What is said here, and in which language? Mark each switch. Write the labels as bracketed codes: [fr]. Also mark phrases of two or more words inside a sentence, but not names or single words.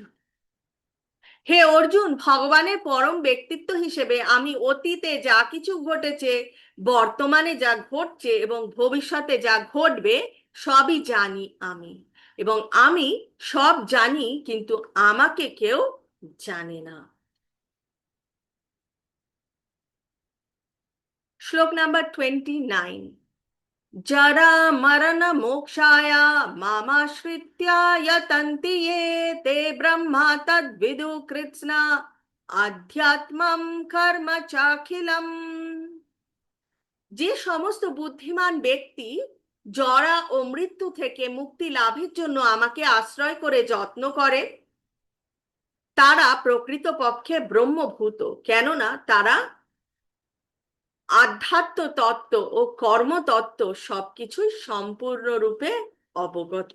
[bn] হে অর্জুন, ভগবানের পরম ব্যক্তিত্ব হিসেবে আমি অতীতে যা কিছু ঘটেছে, বর্তমানে যা ঘটছে এবং ভবিষ্যতে যা ঘটবে সবই জানি আমি, এবং আমি সব জানি, কিন্তু আমাকে কেউ জানে না। শ্লোক নাম্বার 29। [sa] जरा मरण मोक्षाय मामाश्रित्य यतन्ति ये ते ब्रह्मा तद्विदु कृत्स्ना আধ্যাত্মম কর্ম চাখিলম। [bn] যে সমস্ত বুদ্ধিমান ব্যক্তি জরা ও মৃত্যু থেকে মুক্তি লাভের জন্য আমাকে আশ্রয় করে যত্ন করে, তারা প্রকৃতপক্ষে ব্রহ্মভূত, কেননা তারা আধ্যাত্ম তত্ত্ব ও কর্মতত্ত্ব সবকিছুই সম্পূর্ণরূপে অবগত।